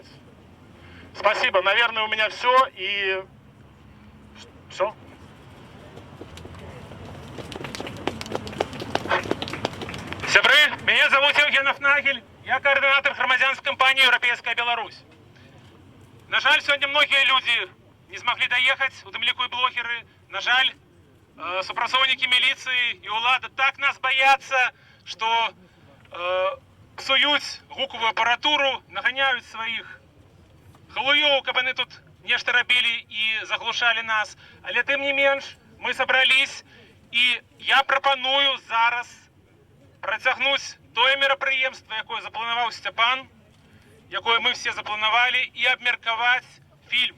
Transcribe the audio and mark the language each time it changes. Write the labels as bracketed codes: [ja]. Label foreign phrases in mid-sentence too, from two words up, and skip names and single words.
[ru] Спасибо, наверное, у меня все, и все. Сябры, меня зовут Евгенов Нагель, я координатор громадянской компании «Европейская Беларусь». [be] На жаль, [ru] сегодня многие люди не смогли доехать, удымліку и блогеры. [be] На жаль, супрацоўнікі [ru] милиции и улада так нас боятся, что [be] псуюць гукавую апаратуру, наганяюць сваіх халуёў, каб яны тут нешта рабілі і заглушалі нас. Але тым не менш, мы сабрались, і я прапаную зараз працягнуць тое мерапрыемства, якое запланаваў Сцяпан, якое мы все запланавалі, і абмеркаваць фільм.